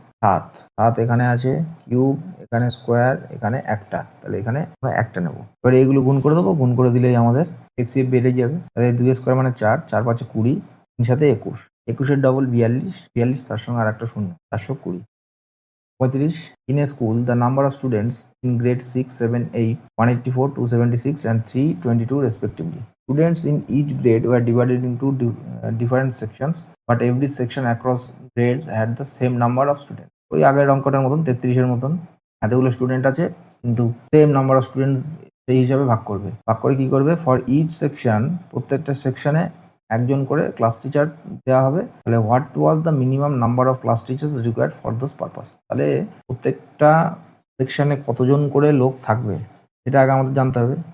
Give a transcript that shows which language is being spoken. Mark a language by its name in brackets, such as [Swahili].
[Bangla] 7, 7 এখানে আছে, কিউব, এখানে স্কোয়ার, এখানে একটা, তাহলে এখানে আমরা একটা নেব। এবারে এইগুলো গুণ করে দেবো, গুণ করে দিলেই আমাদের HCF বেড়ে যাবে। তাহলে 2 স্কোয়ার মানে 4, 4 5 20, 3 সাথে 21, 21 ডবল 42, 42 তার সঙ্গে আর একটা শূন্য, 420। [English] 35, in a school the number of students in grade 6, 7, 8, 184, 276 and 322 respectively. Students in each grade were divided into different sections, but every section across grades had the same number of students. [Bangla] ওই আগের অঙ্কটার মতন 33-এর মতন, এতগুলো student আছে কিন্তু [English] same number of student [Bangla] সেই হিসাবে ভাগ করবে। ভাগ করে কি করবে, [English] for each section, [Bangla] প্রত্যেকটা সেকশনে একজন করে ক্লাস টিচার দেওয়া হবে। তাহলে [English] what was the minimum number of class teachers required for this purpose, [Bangla] তাহলে প্রত্যেকটা সেকশনে কতজন করে লোক থাকবে সেটা আগে আমাদের জানতে হবে।